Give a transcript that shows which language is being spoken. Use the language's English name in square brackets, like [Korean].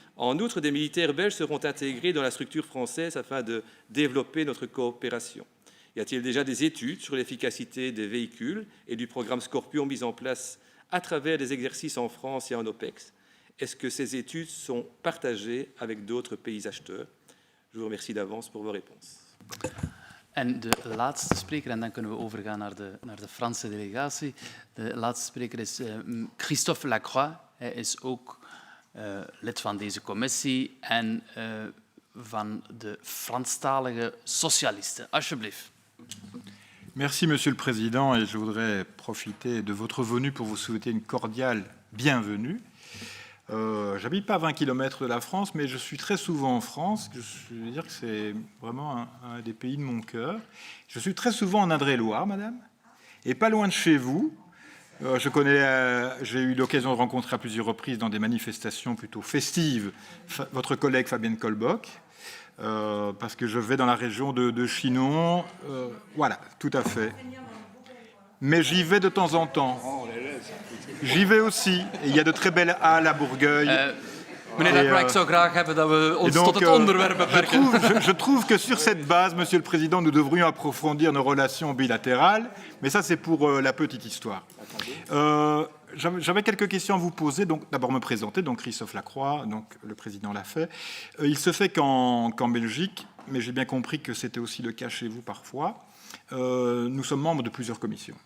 [French] En outre, des militaires belges seront intégrés dans la structure française afin de développer notre coopération. Y a-t-il déjà des études sur l'efficacité des véhicules et du programme Scorpion mis en place à travers des exercices en France et en OPEX? Est-ce que ces études sont partagées avec d'autres pays acheteurs? Je vous remercie d'avance pour vos réponses. [Dutch] En de laatste spreker, en dan kunnen we overgaan naar de Franse delegatie. De laatste spreker is Christophe Lacroix. Hij is ook lid van deze commissie en van de Franstalige Socialisten. Alsjeblieft. [French] Merci, Monsieur le Président, et je voudrais profiter de votre venue pour vous souhaiter une cordiale bienvenue. J'habite pas à 20 km de la France, mais je suis très souvent en France. Je veux dire que c'est vraiment un des pays de mon cœur. Je suis très souvent en Indre-et-Loire, madame, et pas loin de chez vous. J'ai eu l'occasion de rencontrer à plusieurs reprises dans des manifestations plutôt festives votre collègue Fabienne Colbock, parce que je vais dans la région de Chinon. Voilà, tout à fait. Mais j'y vais de temps en temps. J'y vais aussi. Et il y a de très belles halles à Bourgueil. [Dutch] Meneer Lacroix, ik zou graag hebben dat we ons tot het onderwerp beperken. [French] Je trouve que sur cette base, Monsieur le Président, nous devrions approfondir nos relations bilatérales. Mais ça, c'est pour la petite histoire. J'avais quelques questions à vous poser. Donc, d'abord me présenter. Donc, Christophe Lacroix, donc le Président l'a fait. Il se fait qu'en Belgique, mais j'ai bien compris que c'était aussi le cas chez vous parfois, nous sommes membres de plusieurs commissions.